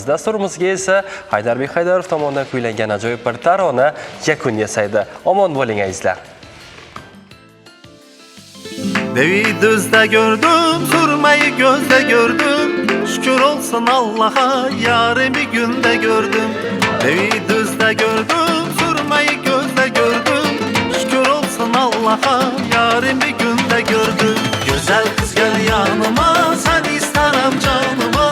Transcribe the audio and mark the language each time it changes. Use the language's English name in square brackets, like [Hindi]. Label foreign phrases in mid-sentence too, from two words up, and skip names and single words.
[Uzbek] Dasturimizga esa Haydarbek Haydarov tomonidan kuylangan ajoyib bir tarona yakun yasaydi. Omon bo'ling azizlar. [Turkish] Devidüzde gördüm, sürmeyi gözde gördüm. Şükür olsun Allah'a, yarimi günde gördüm. Devidüzde gördüm, sürmeyi gözde gördüm. Şükür olsun Allah'a, yarimi günde gördüm. Güzel kız gel yanıma, sen isterim canıma.